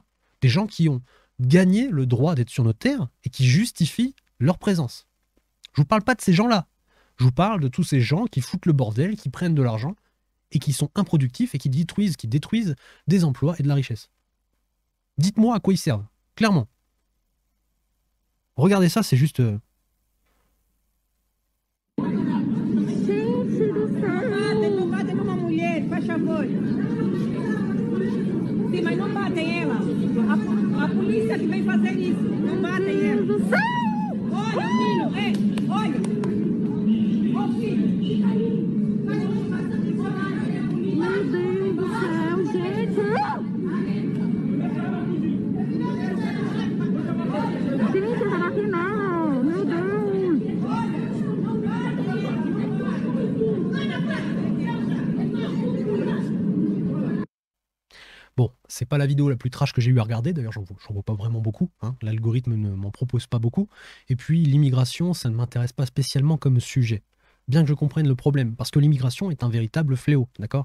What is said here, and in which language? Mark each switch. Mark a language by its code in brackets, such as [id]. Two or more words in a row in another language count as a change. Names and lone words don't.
[fr] Des gens qui ont gagné le droit d'être sur notre terre et qui justifient leur présence. Je vous parle pas de ces gens-là. Je vous parle de tous ces gens qui foutent le bordel, qui prennent de l'argent et qui sont improductifs et qui détruisent des emplois et de la richesse. Dites-moi à quoi ils servent, clairement. Regardez ça, c'est juste... [pt] Batem numa mulher, faz favor. Sim, mas não batem ela. A polícia que vem fazer isso. Não batem ela. Olha, filho, olha. Ô, filho, fica aí. Meu Deus do céu, gente. Gente, não aqui não. Meu Deus. [fr] Bon, c'est pas la vidéo la plus trash que j'ai eu à regarder, d'ailleurs j'en vois pas vraiment beaucoup, hein. L'algorithme ne m'en propose pas beaucoup, et puis l'immigration, ça ne m'intéresse pas spécialement comme sujet, bien que je comprenne le problème, parce que l'immigration est un véritable fléau, d'accord?